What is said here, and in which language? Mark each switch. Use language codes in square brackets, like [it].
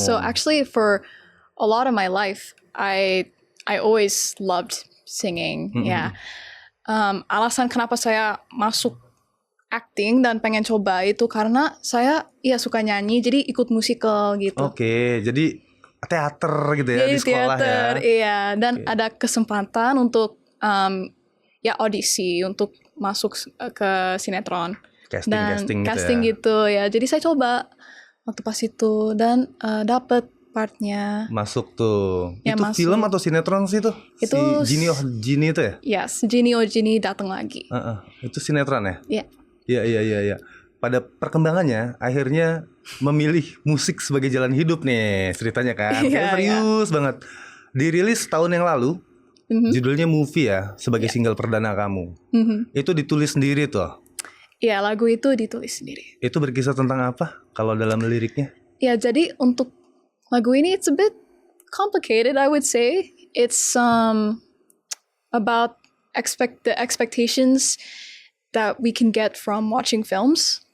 [en] So actually for a lot of my life, I always loved singing. Mm-hmm. [id] Ya. Alasan kenapa saya masuk acting dan pengen coba itu karena saya suka nyanyi, jadi ikut musikal gitu. Oke, jadi teater gitu ya, Jadi di sekolah teater, ya. iya. Dan ada kesempatan untuk audisi untuk masuk ke sinetron. Casting gitu ya. Jadi saya coba waktu pas itu dan dapet partnya. Masuk tuh. Ya, itu masuk. film atau sinetron sih tuh? Itu si Gini itu ya? Yes, Gini datang lagi. Itu sinetron ya? Iya. Iya. Pada perkembangannya akhirnya memilih musik sebagai jalan hidup nih ceritanya kan. Serius banget. Dirilis tahun yang lalu. Judulnya Movie ya, sebagai single perdana kamu. Itu ditulis sendiri tuh. Iya, lagu itu ditulis sendiri. Itu berkisah tentang apa kalau dalam liriknya? Ya, jadi untuk lagu ini [en] it's a bit complicated, I would say. It's about the expectations that we can get from watching films.